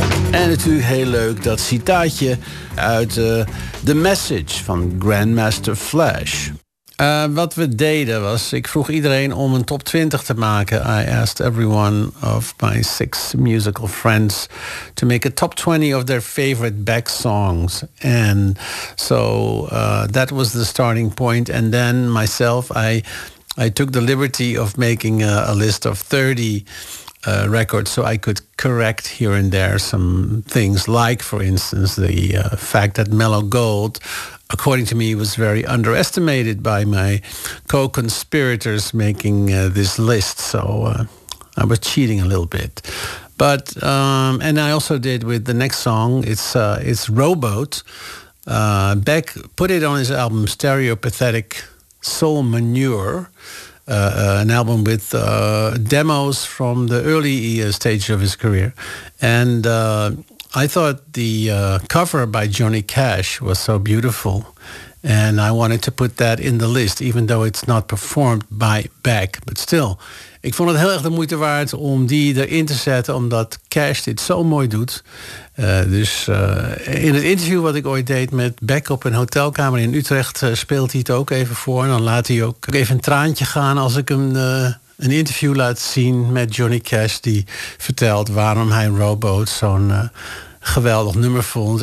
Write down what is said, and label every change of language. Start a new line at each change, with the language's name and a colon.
Dutch: En natuurlijk heel leuk dat citaatje uit The Message van Grandmaster Flash. Wat we deden was, ik vroeg iedereen om een top 20 te maken.
English: I asked every one of my 6 musical friends to make a top 20 of their favorite Beck songs. And so that was the starting point. And then myself, I took the liberty of making a list of 30 records so I could correct here and there some things, like, for instance, the fact that Mellow Gold, according to me, was very underestimated by my co-conspirators making this list. So I was cheating a little bit. But and I also did with the next song. It's Rowboat. Beck put it on his album Stereopathetic Soul Manure, an album with demos from the early stages of his career. And I thought the cover by Johnny Cash was so beautiful, and I wanted to put that in the list, even though it's not performed by Beck. But still,
Dutch: ik vond het heel erg de moeite waard om die erin te zetten, omdat Cash dit zo mooi doet. Dus in het interview wat ik ooit deed met Beck op een hotelkamer in Utrecht, speelt hij het ook even voor. En dan laat hij ook even een traantje gaan als ik hem een interview laat zien met Johnny Cash, die vertelt waarom hij Rowboat zo'n geweldig nummer vond.